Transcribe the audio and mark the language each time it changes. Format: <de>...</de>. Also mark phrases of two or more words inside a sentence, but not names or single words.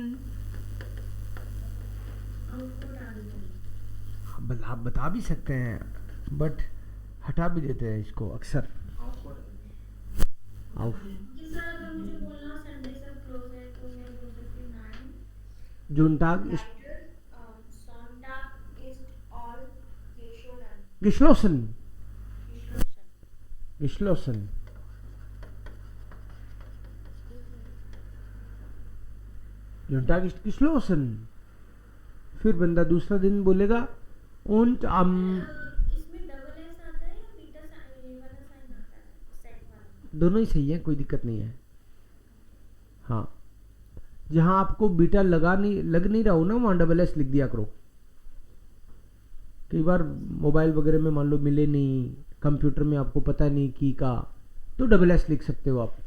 <hi>आप बता भी सकते हैं बट हटा भी देते हैं इसको अक्सर.</hi> <de>auf</de> <hi>कि सर अगर मुझे बोलना संडे सब क्लोज है तो मैं बोल सकती हूँ 9.</hi> <de>Sonntag ist Sonntag ist all geschlossen. geschlossen. Geschlossen. geschlossen. Sonntag ist geschlossen.</de> <hi>फिर बंदा दूसरा दिन बोलेगा</hi> <de>und am</de> <hi>इसमें</hi> <en>double s</en> <hi>आता है या</hi> <en>beta sign</en> <hi>ये वाला साइन आता है सेट वाला? दोनों ही सही है, कोई दिक्कत नहीं है. हाँ, जहाँ आपको बीटा लग नहीं रहा हो ना वहाँ</hi> <en>double s</en> <hi>लिख दिया करो. कई बार मोबाइल वगैरह में मान लो मिले नहीं, कंप्यूटर में आपको पता नहीं की का, तो</hi> <en>double s</en> <hi>लिख सकते हो आप.</hi>